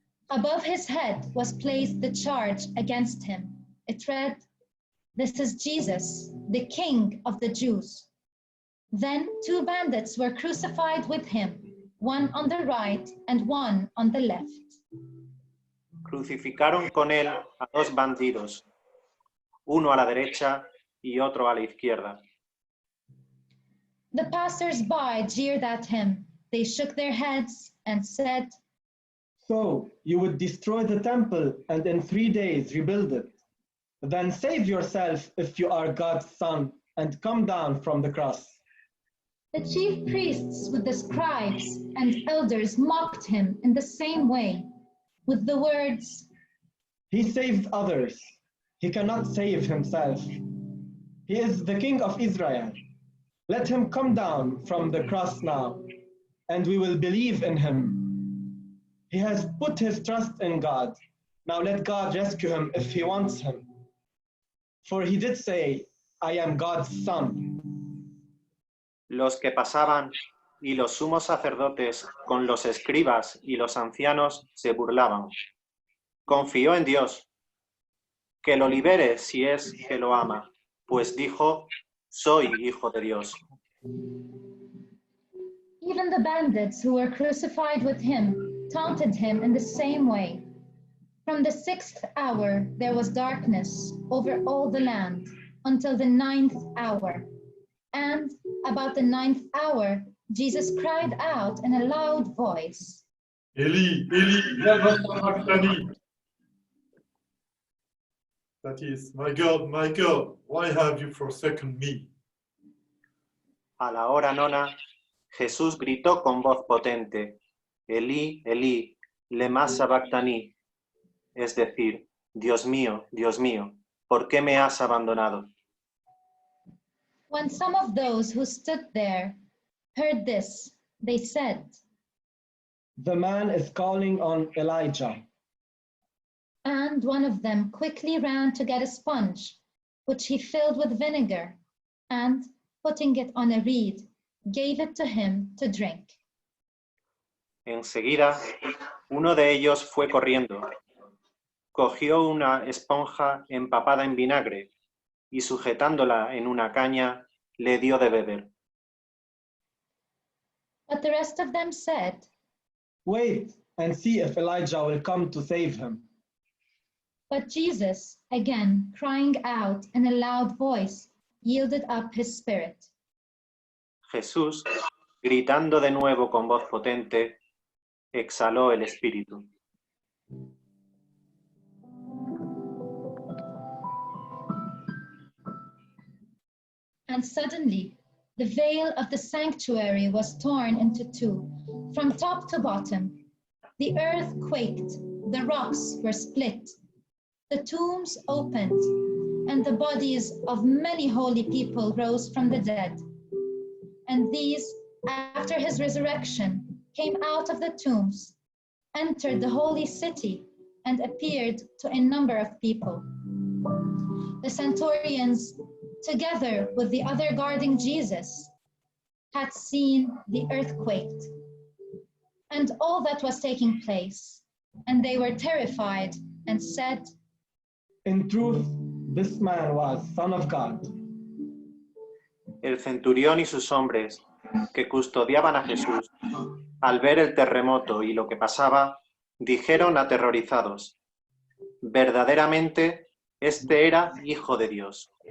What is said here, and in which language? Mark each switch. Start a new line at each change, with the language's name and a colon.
English: Above his head was placed the charge against him. It read, "This is Jesus, the King of the Jews." Then 2 bandits were crucified with him, one on the right and one on the left.
Spanish: Crucificaron con él a 2 bandidos, uno a la derecha y otro a la izquierda.
English: The passers-by jeered at him. They shook their heads and said, So you would destroy the temple and in 3 days rebuild it. Then save yourself if you are God's son and come down from the cross. The chief priests with the scribes and elders mocked him in the same way, with the words, He saved others. He cannot save himself. He is the King of Israel. Let him come down from the cross now, and we will believe in him. He has put his trust in God. Now let God rescue him if he wants him. For he did say, I am God's son.
Spanish: Los que pasaban y los sumos sacerdotes con los escribas y los ancianos se burlaban. Confió en Dios. Que lo libere si es que lo ama, pues dijo, soy hijo de Dios.
English: Even the bandits who were crucified with him taunted him in the same way. From the 6th hour there was darkness over all the land until the 9th hour. And about the 9th hour, Jesus cried out in a loud voice,
Aramaic: Eli, Eli, lama sabachthani.
English: That is, my God, why have you forsaken me?
Spanish: A la hora 9, Jesús gritó con voz potente,
Aramaic: Elí, Elí, lema sabachthani,
Spanish: es decir, Dios mío, ¿por qué me has abandonado?
English: When some of those who stood there heard this, they said, The man is calling on Elijah. and one of them quickly ran to get a sponge, which he filled with vinegar, and, putting it on a reed, gave it to him to drink.
Spanish: Enseguida, uno de ellos fue corriendo, cogió una esponja empapada en vinagre y sujetándola en una caña, le dio de beber.
English: But the rest of them said, Wait and see if Elijah will come to save him. but Jesus, again crying out in a loud voice, yielded up his spirit.
Spanish: Jesús, gritando de nuevo con voz potente, exhaló el espíritu.
English: And suddenly, the veil of the sanctuary was torn into 2, from top to bottom. The earth quaked, the rocks were split, the tombs opened, and the bodies of many holy people rose from the dead. And these, after his resurrection, came out of the tombs, entered the holy city, and appeared to a number of people. The centurions, together with the other guarding Jesus, had seen the earth quaked and all that was taking place, and they were terrified and said, In truth, this man was Son of God.
Spanish: El centurión y sus hombres, que custodiaban a Jesús, al ver el terremoto y lo que pasaba, dijeron aterrorizados, verdaderamente, este era Hijo de Dios.